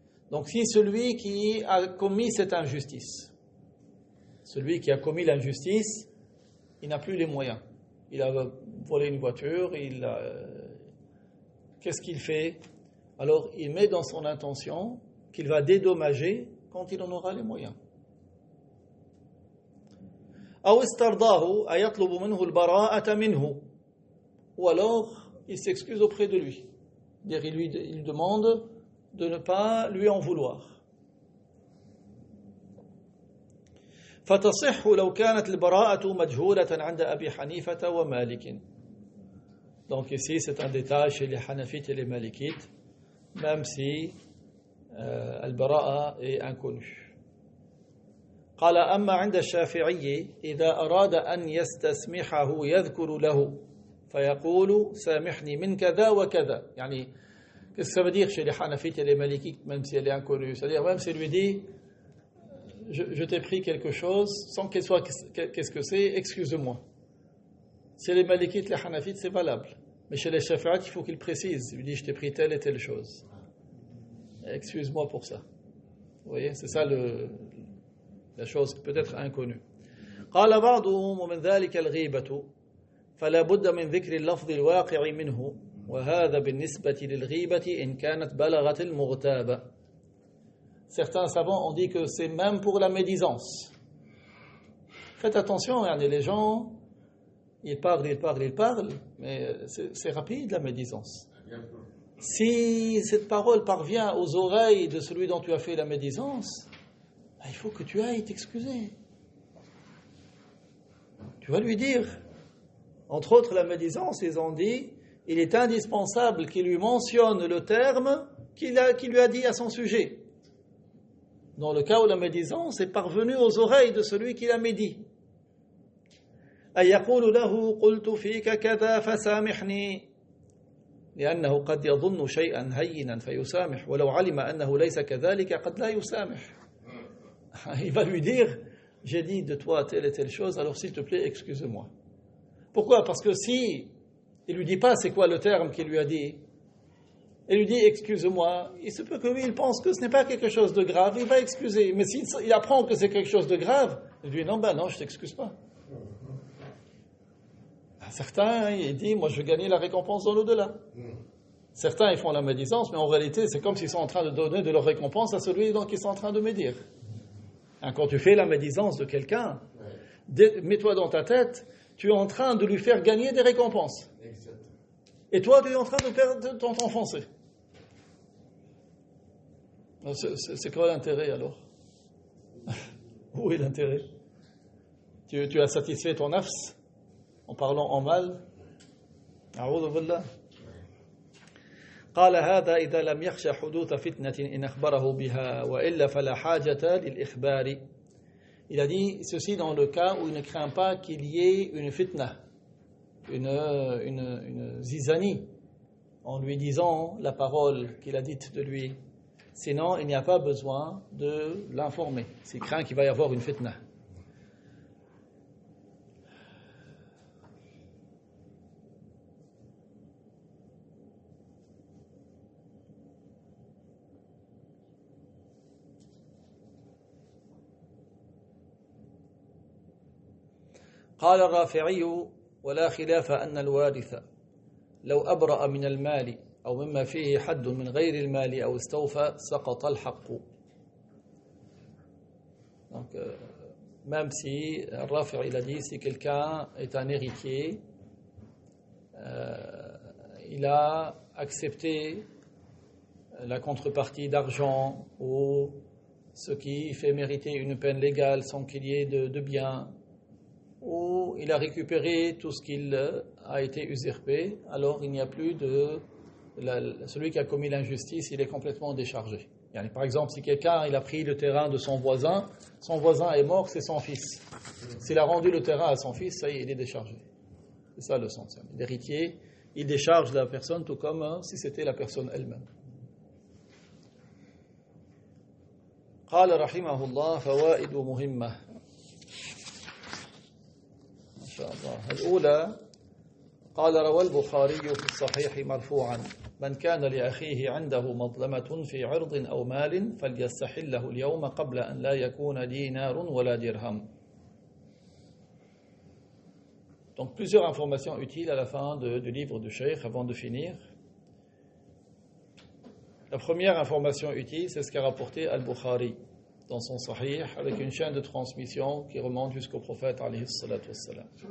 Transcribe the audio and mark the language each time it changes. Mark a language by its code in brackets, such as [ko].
[fr] Donc si celui qui a commis cette injustice, celui qui a commis l'injustice, il n'a plus les moyens. Il a volé une voiture, qu'est-ce qu'il fait? Alors il met dans son intention qu'il va dédommager quand il en aura les moyens. [ar] أو استرضاه أيطلب منه البراءة منه. [fr] Ou alors il s'excuse auprès de lui. C'est-à-dire il lui demande de ne pas lui en vouloir. [ar] فتصح لو كانت البراءة مجهولة عند أبي حنيفة ومالك. [fr] Donc ici c'est un détail chez les Hanafites et les Malikites, même si al-bara'a est inconnu. [ar] قال أما عند الشافعي إذا أراد أن يستسمحه يذكر له فيقول سامحني من كذا وكذا. يعني [fr] qu'est-ce que ça veut dire chez les Hanafites et les Malikites, même si elle est inconnue? C'est-à-dire même s'il lui dit je t'ai pris quelque chose sans qu'elle soit qu'est-ce que c'est, excuse-moi. Chez les Malikites, les Hanafites, c'est valable. Mais chez les Shafi'ites, il faut qu'il précise. Il lui dit je t'ai pris telle et telle chose. Excuse-moi pour ça. Vous voyez, c'est ça la chose peut-être inconnue. [ar] قال بعضهم ومن ذلك الغيبة فلا بد من ذكر اللفظ الواقع منه وهذا بالنسبة للغيبة إن كانت بلغت المغتابة. [fr] Certains savants ont dit que c'est même pour la médisance. Faites attention, regardez, les gens, ils parlent, mais c'est rapide la médisance. Si cette parole parvient aux oreilles de celui dont tu as fait la médisance, il faut que tu ailles t'excuser. Tu vas lui dire. Entre autres, la médisance, ils ont dit, il est indispensable qu'il lui mentionne le terme qu'il lui a dit à son sujet. Dans le cas où la médisance est parvenue aux oreilles de celui qui l'a médit. [ar] أَيَقُولُ لَهُ قُلْتُ فِيكَ كَذَا فَسَامِحْنِي لأنه قد يظن شيئا هينا فيسامح ولو علم أنه ليس كذلك قد لا يسامح. [fr] Il va lui dire j'ai dit de toi telle et telle chose, alors s'il te plaît excuse-moi. Pourquoi? Parce que si il lui dit pas c'est quoi le terme qu'il lui a dit, il lui dit excuse-moi, il se peut que lui il pense que ce n'est pas quelque chose de grave, il va excuser. Mais s'il apprend que c'est quelque chose de grave, il lui dit non je t'excuse pas. Certains, ils disent, moi je veux gagner la récompense dans l'au-delà. Certains, ils font la médisance, mais en réalité, c'est comme s'ils sont en train de donner de leur récompense à celui dont ils sont en train de médire. Quand tu fais la médisance de quelqu'un, mets-toi dans ta tête, tu es en train de lui faire gagner des récompenses. Et toi, tu es en train de t'enfoncer. C'est quoi l'intérêt alors? Où est l'intérêt? Tu as satisfait ton nafs en parlant en mal. [ar] أعوذ بالله. قال هذا إذا لم يخشى حدوث فتنة إن أخبره بها وإلا فلا حاجة للإخبار. [fr] Il a dit ceci dans le cas où il ne craint pas qu'il y ait une fitna, une zizanie, en lui disant la parole qu'il a dite de lui. Sinon, il n'y a pas besoin de l'informer. S'il craint qu'il va y avoir une fitna. [ar] قال الرافعي ولا خلاف أن الوارث لو أبرأ من المال أو مما فيه حد من غير المال أو استوفى سقط الحق. [fr] Donc, même si Rafi' il a dit si quelqu'un est un héritier, il a accepté la contrepartie d'argent ou ce qui fait mériter une peine légale sans qu'il y ait de biens, ou il a récupéré tout ce qu'il a été usurpé, alors il n'y a plus de... celui qui a commis l'injustice, il est complètement déchargé. Par exemple, si quelqu'un il a pris le terrain de son voisin est mort, c'est son fils. S'il a rendu le terrain à son fils, ça y est, il est déchargé. C'est ça le sens. L'héritier, il décharge la personne tout comme si c'était la personne elle-même. [ar] قال رحمه الله فوائد مهمة ما شاء الله. الأولى قال روى البخاري في الصحيح مرفوعا من كان لأخيه عنده مظلمة في عرض أو مال فليستحله اليوم قبل أن لا يكون دينار ولا درهم. [fr] Donc plusieurs informations utiles à la fin du livre du Cheikh avant de finir. La première information utile, c'est ce qu'a rapporté Al-Bukhari dans son Sahih avec une chaîne de transmission qui remonte jusqu'au prophète [ar] alayhi salatu wassalam.